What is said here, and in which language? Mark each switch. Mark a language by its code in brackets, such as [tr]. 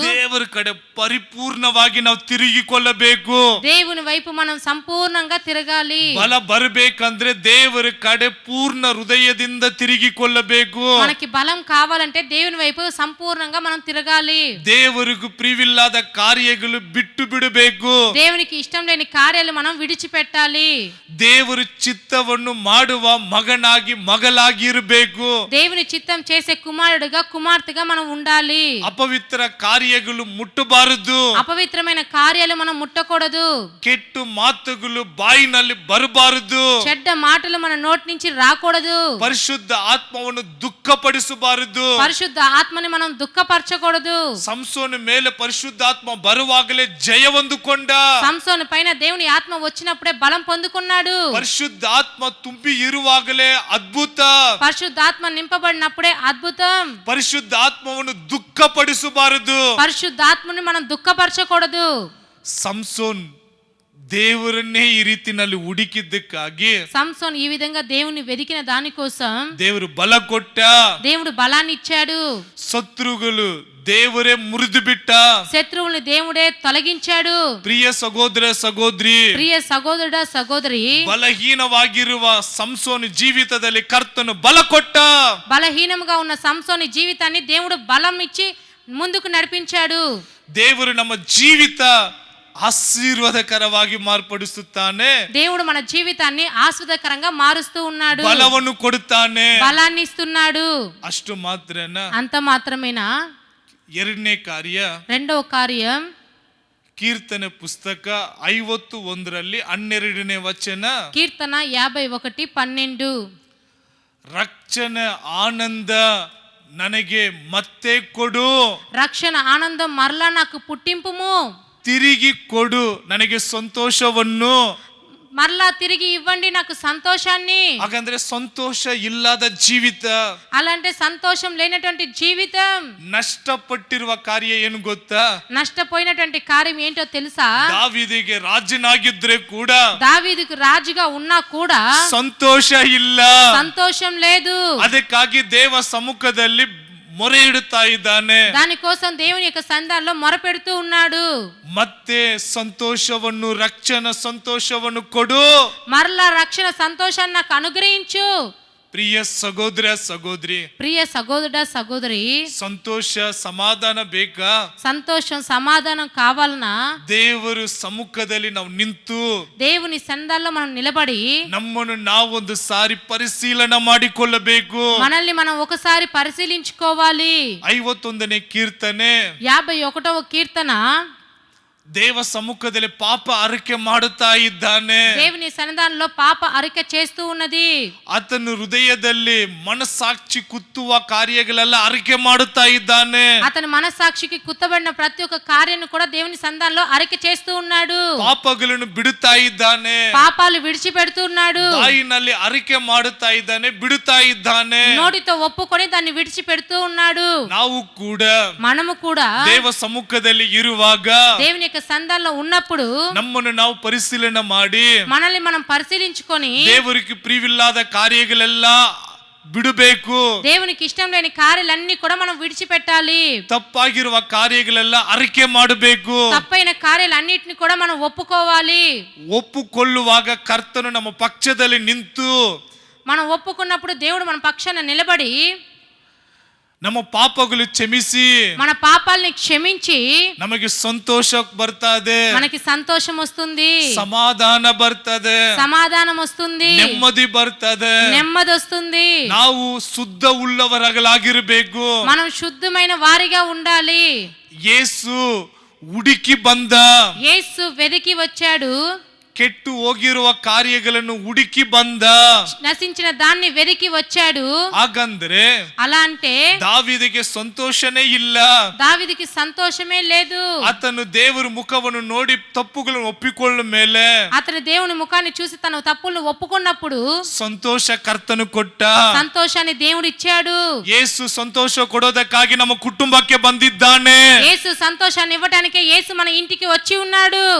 [kn] ದೇವರ ಕಡೆ ಪರಿಪೂರ್ಣವಾಗಿ ನಾವು ತಿರುಗಿಕೊಳ್ಳಬೇಕು. [te] దేవుని వైపు మనం సంపూర్ణంగా తిరగాలి. [kn] ಬಲ ಬರಬೇಕಂದ್ರೆ ದೇವರ ಕಡೆ ಪೂರ್ಣ ಹೃದಯದಿಂದ ತಿರುಗಿಕೊಳ್ಳಬೇಕು. [te] మనకి బలం కావాలంటే దేవుని వైపు సంపూర్ణంగా మనం తిరగాలి. [kn] ದೇವರಿಗೂ ಪ್ರಿವಿಲ್ಲದ ಕಾರ್ಯಗಳು ಬಿಟ್ಟು ಬಿಡಬೇಕು. [te] దేవునికి ఇష్టం లేని కార్యాలు మనం విడిచిపెట్టాలి. [kn] ದೇವರ ಚಿತ್ತವನ್ನು ಮಾಡುವ ಮಗನಾಗಿ ಮಗಳಾಗಿ ಇರಬೇಕು. [te] దేవుని చిత్తం చేసే కుమారుడుగా కుమార్తెగా మనం ఉండాలి. [kn] ಅಪವಿತ್ರ ಕಾರ್ಯಗಳು ಮುಟ್ಟಬಾರದು. [te] అపవిత్రమైన కార్యాలు మనం ముట్టకూడదు. [kn] ಕೆಟ್ಟ ಮಾತುಗಳು ಬಾಯಿನಲ್ಲಿ ಬರಬಾರದು. [te] చెడ్డ మాటలు మన నోటి నుంచి రాకూడదు. [kn] ಪರಿಶುದ್ಧ ಆತ್ಮವನ್ನು ದುಃಖಪಡಿಸಬಾರದು. [te] పరిశుద్ధ ఆత్మని మనం దుఃఖపరచకూడదు. [kn] ಸಂಸೋನ ಮೇಲೆ ಪರಿಶುದ್ಧಾತ್ಮ ಬರುವಾಗಲೇ ಜಯ ಹೊಂದಿಕೊಂಡ. [te] సంసోను పైన దేవుని ఆత్మ వచ్చినప్పుడే బలం పొందుకున్నాడు. [kn] ಪರಿಶುದ್ಧಾತ್ಮ ತುಂಬಿ ಇರುವಾಗಲೇ ಅದ್ಭುತ. [te] పరిశుద్ధాత్మ నింపబడినప్పుడే అద్భుతం. [kn] ಪರಿಶುದ್ಧಾತ್ಮವನ್ನು ದುಃಖಪಡಿಸಬಾರದು. [te] పరిశుద్ధాత్మని మనం దుఃఖపరచకూడదు. [kn] ಸಂಸೋನ್ ದೇವರನ್ನೇ ಈ ರೀತಿನಲ್ಲಿ ಹುಡುಕಿದ್ದಕ್ಕಾಗಿ [te] సంసోను ఈ విధంగా దేవుని వెదికిన దానికోసం [kn] ದೇವರು ಬಲ ಕೊಟ್ಟ. [te] దేవుడు బలాన్ని ఇచ్చాడు. [kn] ಶತ್ರುಗಳು ದೇವರೇ ಮುರಿದು ಬಿಟ್ಟ. [te] శత్రువుల్ని దేవుడే తొలగించాడు. [kn] ಪ್ರಿಯ ಸಹೋದರ ಸಹೋದರಿ, [te] ప్రియ సహోదరుడా సహోదరి, [kn] ಬಲಹೀನವಾಗಿರುವ ಸಂಸೋನ ಜೀವಿತದಲ್ಲಿ ಕರ್ತನು ಬಲ ಕೊಟ್ಟ. [te] బలహీనంగా ఉన్న సంసోని జీవితాన్ని దేవుడు బలం ఇచ్చి ముందుకు నడిపించాడు. [kn] ದೇವರು ನಮ್ಮ ಜೀವಿತ ಆಶೀರ್ವಾದಕರವಾಗಿ ಮಾರ್ಪಡಿಸುತ್ತಾನೆ. [te] దేవుడు మన జీవితాన్ని ఆస్వాదకరంగా మారుస్తూ ఉన్నాడు. [kn] ಬಲವನ್ನು ಕೊಡುತ್ತಾನೆ. [te] బలాన్ని ఇస్తున్నాడు. [kn] ಅಷ್ಟು ಮಾತ್ರನ, [te] అంత మాత్రమేనా? [kn] ಎರಡನೇ ಕಾರ್ಯ, [te] రెండవ కార్యం [kn] ಕೀರ್ತನೆ ಪುಸ್ತಕ 51 12ನೇ ವಚನ. [te] కీర్తన 51:12. [kn] ರಕ್ಷಣೆ ಆನಂದ ನನಗೆ ಮತ್ತೆ ಕೊಡು, [te] రక్షణ ఆనందం మరలా నాకు పుట్టింపుము, [kn] ತಿರುಗಿ ಕೊಡು ನನಗೆ ಸಂತೋಷವನ್ನು. [te] మరలా తిరిగి ఇవ్వండి నాకు సంతోషాన్ని. [kn] ಹಾಗಂದ್ರೆ ಸಂತೋಷ ಇಲ್ಲದ ಜೀವಿತ, [te] అలాంటి సంతోషం లేనటువంటి జీవితం, [kn] ನಷ್ಟಪಟ್ಟಿರುವ ಕಾರ್ಯ ಏನು ಗೊತ್ತಾ? [te] నష్టపోయినటువంటి కార్యం ఏంటో తెలుసా? [kn] ದಾವೀದಿಗೆ ರಾಜನಾಗಿದ್ರೆ ಕೂಡ [te] దావీదుకు రాజుగా ఉన్నా కూడా [kn] ಸಂತೋಷ ಇಲ್ಲ. [te] సంతోషం లేదు. [kn] ಅದಕ್ಕಾಗಿ ದೇವ ಸಮ್ಮುಖದಲ್ಲಿ ಮೊರೆ ಇಡುತ್ತಾ ಇದ್ದಾನೆ. [te] దానికోసం దేవుని యొక్క సంధానంలో మొరపెడుతూ ఉన్నాడు. [kn] ಮತ್ತೆ ಸಂತೋಷವನ್ನು, ರಕ್ಷಣಾ ಸಂತೋಷವನ್ನು ಕೊಡು. [te] మరలా రక్షణ సంతోషాన్ని నాకు అనుగ్రహించు. [kn] ಪ್ರಿಯ ಸಹೋದರ ಸಹೋದರಿ, [te] ప్రియ సహోదరుడా సహోదరి, [kn] ಸಂತೋಷ ಸಮಾಧಾನ ಬೇಕಾ? [te] సంతోషం సమాధానం కావాలనా? [kn] ದೇವರು ಸಮ್ಮುಖದಲ್ಲಿ ನಾವು ನಿಂತು [te] దేవుని సంధానంలో మనం నిలబడి [kn] ನಮ್ಮನ್ನು ನಾವೊಂದು ಸಾರಿ ಪರಿಶೀಲನೆ ಮಾಡಿಕೊಳ್ಳಬೇಕು. [te] మనల్ని మనం ఒకసారి పరిశీలించుకోవాలి. [kn] 51ನೇ ಕೀರ್ತನೆ [te] 51వ కీర్తన [kn] ದೇವ ಸಮ್ಮುಖದಲ್ಲಿ ಪಾಪ ಅರಿಕೆ ಮಾಡುತ್ತಾ ಇದ್ದಾನೆ. [te] దేవుని సన్నిధానంలో పాప అరిక చేస్తూ ఉన్నది. [kn] ಆತನು ಹೃದಯದಲ್ಲಿ ಮನಸ್ಸಾಕ್ಷಿ ಕುತ್ತುವ ಕಾರ್ಯಗಳೆಲ್ಲ ಅರಿಕೆ ಮಾಡುತ್ತಾ ಇದ್ದಾನೆ. [te] అతని మనస్సాక్షికి కుత్తబడిన ప్రతి ఒక్క కార్యాన్ని కూడా దేవుని సన్నిధానంలో అరిక చేస్తూ ఉన్నాడు. [kn] ಪಾಪಗಳನ್ನು ಬಿಡುತ್ತಾ ಇದ್ದಾನೆ. [te] పాపాలు విడిచిపెడుతున్నాడు. [kn] ಬಾಯಿನಲ್ಲಿ ಅರಿಕೆ ಮಾಡುತ್ತಾ ಇದ್ದಾನೆ, ಬಿಡುತ್ತಾ ಇದ್ದಾನೆ. [te] నోటితో ఒప్పుకొని దాన్ని విడిచిపెడుతూ ఉన్నాడు. [kn] ನಾವು ಕೂಡ [te] మనము కూడా [kn] ದೇವ ಸಮ್ಮುಖದಲ್ಲಿ ಇರುವಾಗ [te] దేవుని యొక్క సంధానంలో ఉన్నప్పుడు [kn] ನಮ್ಮನ್ನು ನಾವು ಪರಿಶೀಲನೆ ಮಾಡಿ [te] మనల్ని మనం పరిశీలించుకొని [kn] ದೇವರಿಗೆ ಪ್ರಿಯವಿಲ್ಲದ ಕಾರ್ಯಗಳೆಲ್ಲ ಬಿಡಬೇಕು. [te] దేవునికి ఇష్టం లేని కార్యాలన్నీ కూడా మనం విడిచిపెట్టాలి. [kn] ತಪ್ಪಾಗಿರುವ ಕಾರ್ಯಗಳೆಲ್ಲ ಅರಿಕೆ ಮಾಡಬೇಕು. [te] తప్పైన కార్యాలన్నిటిని కూడా మనం ఒప్పుకోవాలి. [kn] ಒಪ್ಪುಕೊಳ್ಳುವಾಗ ಕರ್ತನು ನಮ್ಮ ಪಕ್ಷದಲ್ಲಿ ನಿಂತು [te] మనం ఒప్పుకున్నప్పుడు దేవుడు మన పక్షాన నిలబడి [kn] ನಮ್ಮ ಪಾಪಗಳು ಕ್ಷಮಿಸಿ [te] మన పాపాలని క్షమించి [kn] ನಮಗೆ ಸಂತೋಷ ಬರ್ತದೆ, [te] మనకి సంతోషం వస్తుంది, [kn] ಸಮಾಧಾನ ಬರ್ತದೆ, [te] సమాధానం వస్తుంది, [kn] ನೆಮ್ಮದಿ ಬರ್ತದೆ. [te] నెమ్మది వస్తుంది. [kn] ನಾವು ಶುದ್ಧ ಉಳ್ಳವರಾಗಲಾಗಿರಬೇಕು. [te] మనం శుద్ధమైన వారిగా ఉండాలి. [kn] ಯೇಸು ಹುಡುಕಿ ಬಂದ, [te] యేసు వెదికి వచ్చాడు. [kn] ಕೆಟ್ಟು ಹೋಗಿರುವ ಕಾರ್ಯಗಳನ್ನು ಹುಡುಕಿ ಬಂದ. [te] నశించిన దాన్ని వెదికి వచ్చాడు. [kn] ಹಾಗಂದ್ರೆ [te] అలా అంటే [kn] ದಾವೀದಿಗೆ ಸಂತೋಷನೇ ಇಲ್ಲ. [te] దావీదుకి సంతోషమే లేదు. [kn] ಆತನು ದೇವರ ಮುಖವನ್ನು ನೋಡಿ ತಪ್ಪುಗಳನ್ನು ಒಪ್ಪಿಕೊಳ್ಳ ಮೇಲೆ [te] అతను దేవుని ముఖాన్ని చూసి తన తప్పులను ఒప్పుకున్నప్పుడు [kn] ಸಂತೋಷ ಕರ್ತನು ಕೊಟ್ಟ. [te] సంతోషాన్ని దేవుడు ఇచ్చాడు. [kn] ಯೇಸು ಸಂತೋಷ ಕೊಡೋದಕ್ಕಾಗಿ ನಮ್ಮ ಕುಟುಂಬಕ್ಕೆ ಬಂದಿದ್ದಾನೆ. [te] యేసు సంతోషాన్ని ఇవ్వడానికే యేసు మన ఇంటికి వచ్చి ఉన్నాడు.